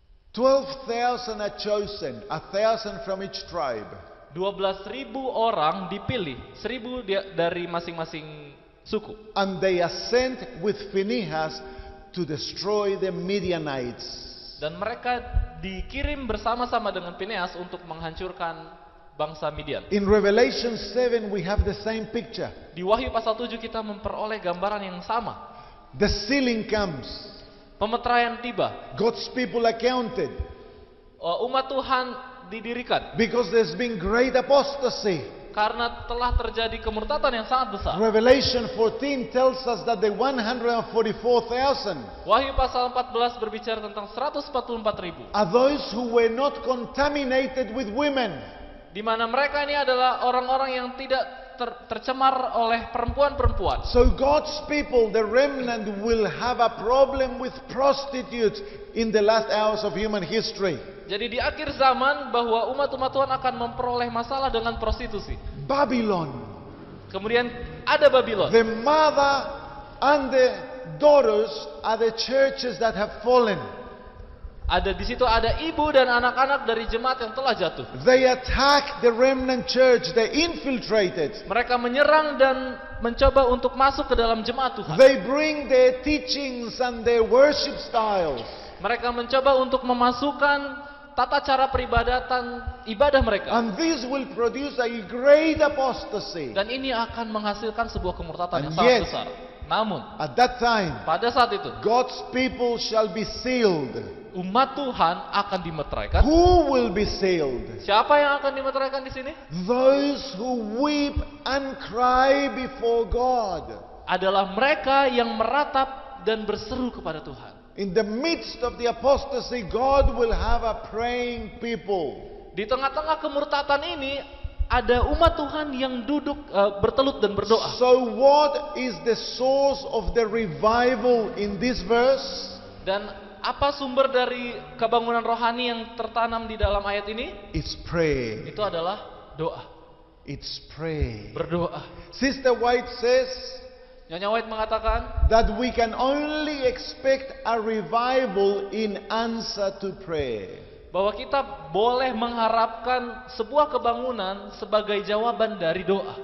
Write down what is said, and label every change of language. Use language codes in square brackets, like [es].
[en] 12,000 are chosen, 1,000 from each tribe. [id] 12.000 orang dipilih, 1.000 dari masing-masing suku. [en] And they are sent with Phinehas to destroy the Midianites. [id] Dan mereka dikirim bersama-sama dengan Phineas untuk menghancurkan bangsa Midian. [en] In Revelation 7 we have the same picture. [id] Di Wahyu pasal 7 kita memperoleh gambaran yang sama. [en] The sealing comes. [id] Pemeteraian tiba. [en] God's people are counted. [id] Umat Tuhan didirikan. [en] Because there's been great apostasy. [id] Karena telah terjadi kemurtatan yang sangat besar. [en] Revelation 14 tells us that the 144,000 [id] Wahyu pasal 14 berbicara tentang 144.000. [en] are those who were not contaminated with women. [id] Di mana mereka ini adalah orang-orang yang tidak tercemar oleh perempuan-perempuan. [en] So God's people, the remnant, will have a problem with prostitutes in the last hours of human history. [id] Jadi di akhir zaman bahwa umat-umat Tuhan akan memperoleh masalah dengan prostitusi. [en] Babylon. [id] Kemudian ada Babylon. [en] The mother and the daughters are the churches that have fallen. [id] Ada di situ ada ibu dan anak-anak dari jemaat yang telah jatuh. [en] They attack the remnant church. They infiltrated. [id] Mereka menyerang dan mencoba untuk masuk ke dalam jemaat Tuhan. [en] They bring their teachings and their worship styles. [id] Mereka mencoba untuk memasukkan tata cara peribadatan ibadah mereka. [en] And this will produce a great apostasy. [id] Dan ini akan menghasilkan sebuah kemurtatan yang [en] And [id] sangat [en] yet, [id] besar. Namun, [en] at that time, [id] pada saat itu, [en] God's people shall be sealed. [id] umat Tuhan akan dimeteraikan. [en] Who will be sealed? [id] Siapa yang akan dimeteraikan di sini? [en] Those who weep and cry before God. [id] Adalah mereka yang meratap dan berseru kepada Tuhan. [en] In the midst of the apostasy, God will have a praying people. [id] Di tengah-tengah kemurtatan ini, ada umat Tuhan yang duduk bertelut dan berdoa. [en] So what is the source of the revival in this verse? [id] Dan apa sumber dari kebangunan rohani yang tertanam di dalam ayat ini? [en] It's prayer. [id] Itu adalah doa. [en] It's prayer. [id] Berdoa. [en] Sister White says [id] Nyonya White mengatakan [en] that we can only expect a revival in answer to prayer. [id] bahwa kita boleh mengharapkan sebuah kebangunan sebagai jawaban dari doa.